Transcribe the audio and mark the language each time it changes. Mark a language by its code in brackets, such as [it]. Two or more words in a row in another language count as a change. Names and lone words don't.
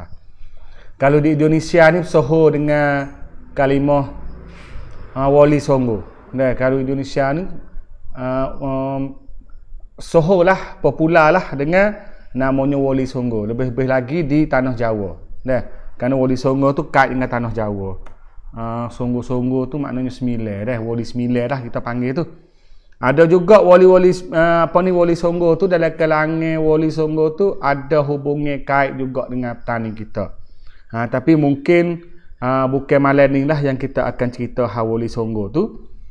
[ms] Kalau di Indonesia ni soho dengan kalimah Wali Songo. Kalau Indonesia ni soho lah, popular lah dengan namanya Wali Songo. Lebih-lebih lagi di tanah Jawa. Kerana Wali Songo tu kait dengan tanah Jawa. Songo-songo tu maknanya sembilan. Wali sembilan lah kita panggil tu. Ada juga wali-wali Wali Songo tu, dalam kalangan Wali Songo tu ada hubungan kait juga dengan petani kita. Tapi mungkin bukan malam ni lah yang kita akan cerita Wali Songo tu.